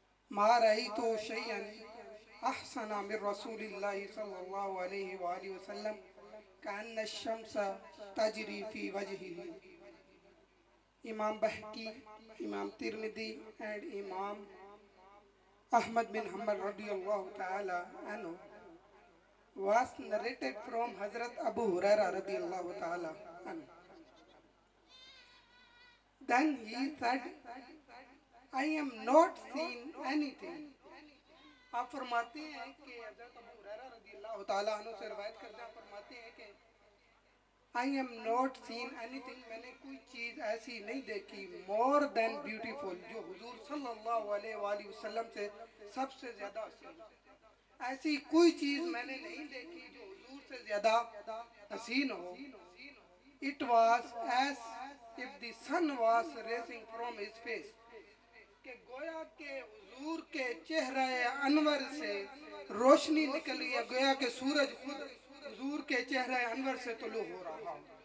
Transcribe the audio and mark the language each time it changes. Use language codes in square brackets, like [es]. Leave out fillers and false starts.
[ar] ما رأيت شيئا احسن من رسول اللہ صلی اللہ علیہ وآلہ وسلم كأن الشمس تجری فی وجہہ امام بحقی امام ترمذی and امام احمد بن حنبل رضی اللہ تعالی عنہ [en] was narrated from Hazrat Abu Hurairah [ar] رضی اللہ تعالی عنہ. [en] Then he said, I am not seen anything. [ur] آپ فرماتے ہیں کہ حضرت ابو ہریرہ رضی اللہ تعالیٰ عنہ سے روایت کرتے ہیں فرماتے ہیں کہ [en] I am not seen anything [ur] میں نے کوئی چیز ایسی نہیں دیکھی [en] more than beautiful [ur] جو حضور صلی اللہ علیہ وآلہ وسلم سے سب سے زیادہ حسین ایسی کوئی چیز میں نے نہیں دیکھی جو حضور سے زیادہ حسین ہو. [en] It was as if the sun was rising from his face. [ur] کہ گویا کہ حضور کے چہرہ انور سے روشنی نکلی ہے، گویا کہ سورج خود حضور کے چہرہ انور سے طلوع ہو رہا ہو.